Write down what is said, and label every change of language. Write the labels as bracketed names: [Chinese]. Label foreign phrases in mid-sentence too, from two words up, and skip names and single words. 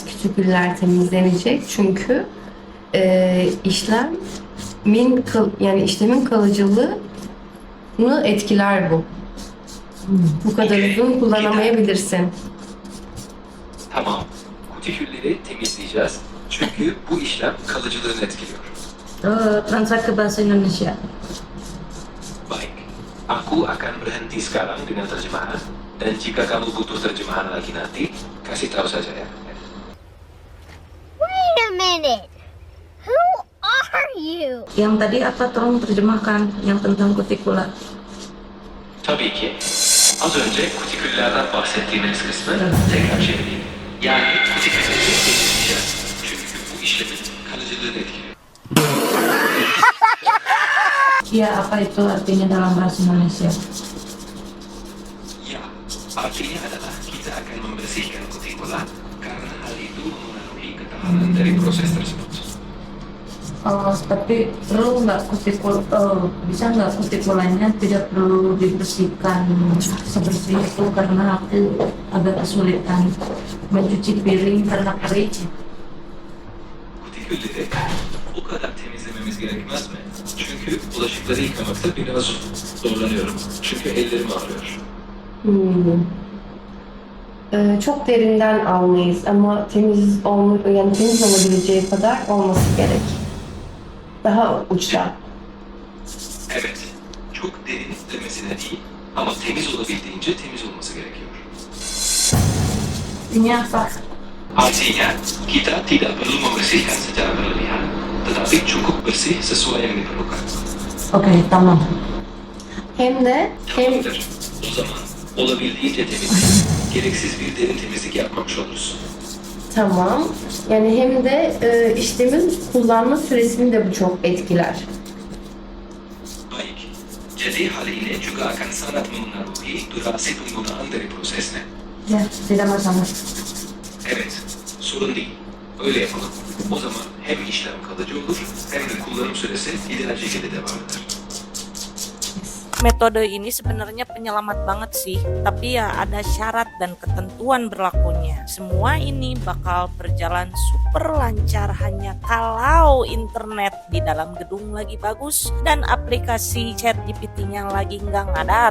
[Turkish] Kütüküller temizlenecek çünkü yani işlemin kalıcılığını etkiler bu. Bu kadar uzun kullanamayabilirsin. Tamam. Kutikülleri temizleyeceğiz. Çünkü bu işlem kalıcılığını etkiliyor. [Indonesian] Translate ke bahasa Indonesia. Baik, aku akan berhenti sekarang dengan terjemahan. Dan jika kamu butuh terjemahan lagi nanti, kasih tahu saja ya. [English] Wait a minute. Who are you? [Indonesian] Yang tadi apa, tolong terjemahkan yang tentang kutikula. [Turkish] Tabii ki. Az önce kutiküllerden bahsettiğiniz kısmı tekrar çevireyim. Yani kutikülleri temizleyeceğiz. Çünkü bu işlemin kalıcılığını etkiliyor. [Indonesian] Iya, apa itu artinya dalam bahasa Indonesia? Ya, artinya adalah kita akan membersihkan kutikula karena hal itu memengaruhi ketahanan dari proses tersebut. Tapi perlu nggak bisa nggak kutikulanya tidak perlu dibersihkan sebersih itu, karena aku agak kesulitan mencuci piring karena kering. [Turkish] Kutikülleri o kadar temizlememiz gerekmez mi? Çünkü bulaşıkları yıkamakta biraz zorlanıyorum. Çünkü ellerim ağrıyor. Çok derinden almayız ama temiz olabileceği kadar olması gerek. Daha uçta. Evet, çok derin demesine değil ama temiz olabildiğince temiz olması gerekiyor. [Indonesian] Ini apa? Artinya, kita tidak perlu membersihkan secara berlebihan, tetapi cukup bersih sesuai yang diperlukan. Oke, [Turkish] tamam. Hem Tamamdır. O zaman olabildiğince temizlik, gereksiz bir derin temizlik yapmamış oluruz. tamam. Yani hem de işlemin kullanma süresini de bu çok etkiler. [Indonesian] Baik, jadi hal ini juga akan sangat memengaruhi durasi penggunaan dari prosesnya. Ya, tidak masalah. [Turkish] Evet, sorun değil. Öyle yapalım. O zaman hem işlem kalıcı olur, hem de kullanım süresi ideal şekilde devam eder. [Indonesian] Metode ini sebenarnya penyelamat banget sih, tapi ya ada syarat dan ketentuan berlakunya. Semua ini bakal berjalan super lancar hanya kalau internet di dalam gedung lagi bagus dan aplikasi chat GPT-nya lagi nggak ada.